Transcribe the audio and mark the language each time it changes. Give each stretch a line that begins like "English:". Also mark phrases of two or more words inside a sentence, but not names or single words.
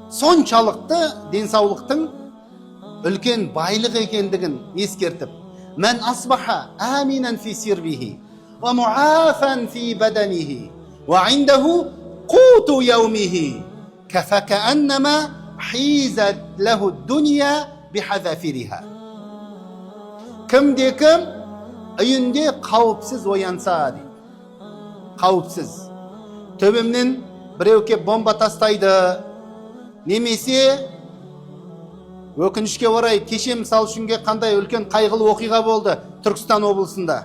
Kazakh: соншалықты денсаулықтың үлкен байлық екендігін ескертіп,
Arabic: «من أصبح آمنا في سربه، ومعافى في بدنه، وعنده قوت يومه، فكأنما حيزت له الدنيا بحذافيرها».
Kazakh: Кімде-кім үйінде қауіпсіз оянса дейді. Қауіпсіз. Төбемнен біреу кеп бомба тастайды, немесе өкінішке орай кеше мысал үшінге қандай үлкен қайғылы оқиға болды Түркістан облысында.